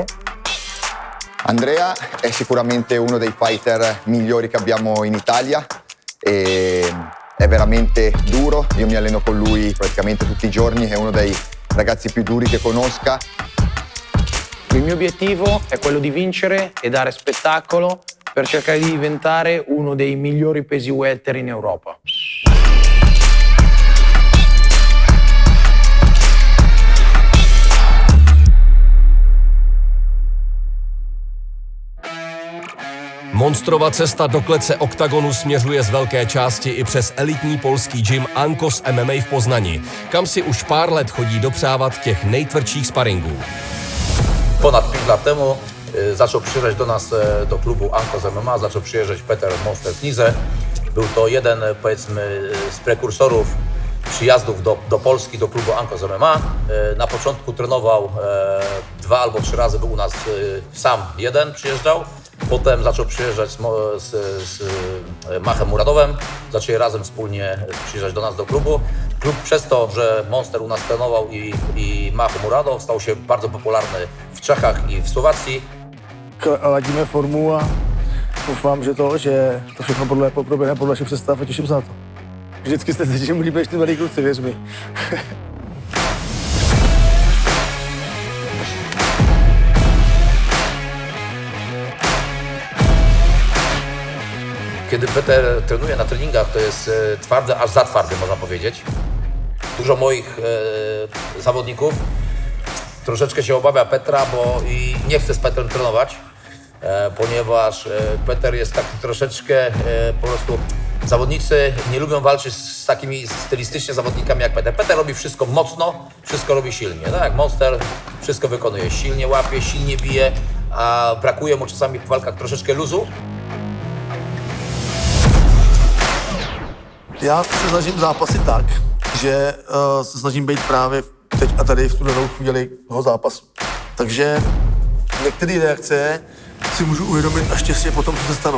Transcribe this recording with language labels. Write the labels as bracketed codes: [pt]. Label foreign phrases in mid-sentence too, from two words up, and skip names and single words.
[it] Andrea è sicuramente uno dei fighter migliori che abbiamo in Italia e è veramente duro, io mi alleno con lui praticamente tutti i giorni, è uno dei ragazzi più duri che conosca. Il mio obiettivo è quello di vincere e dare spettacolo per cercare di diventare uno dei migliori pesi welter in Europa. [cs] Monstrova cesta do klece oktagonu směřuje z velké části i přes elitní polský gym Ankos MMA v Poznani, kam si už pár let chodí dopřávat těch nejtvrdších sparingů. [pl] Ponad 5 lat temu zaczął przyjeżdżać do nas do klubu Ankos MMA, zaczął przyjeżdżać Peter Monster Knize. Był to jeden, powiedzmy, z prekursorów przyjazdów do Polski, do klubu Ankos MMA. Na początku trenował 2 albo 3 razy, był u nas sam jeden przyjeżdżał. Potem zaczął przyjeżdżać z Machem Muradowem. Zaczęli razem wspólnie przyjeżdżać do nas do klubu. Klub przez to, że Monster u nas trenował i Mach Muradow, stał się bardzo popularny w Czechach i w Słowacji. [cs] Ladíme formu a doufám, že to všechno proběhne podle našich představ a těším se na to. Vždycky jste se čím líbí, ty mladí kluci, věř mi. [pl] Kiedy Peter trenuje na treningach, to jest twardy, aż za twardy, można powiedzieć. Dużo moich zawodników troszeczkę się obawia Petra, bo i nie chce z Petrem trenować, ponieważ Peter jest taki troszeczkę po prostu... Zawodnicy nie lubią walczyć z takimi stylistycznie zawodnikami jak Peter. Peter robi wszystko mocno, wszystko robi silnie. Tak jak Monster wszystko wykonuje silnie, łapie, silnie bije, a brakuje mu czasami w walkach troszeczkę luzu. [cs] Já se snažím zápasit tak, že se snažím být právě teď a tady v tu danou chvíli toho zápasu. Takže některé reakce si můžu uvědomit až těsně potom, co se stanou.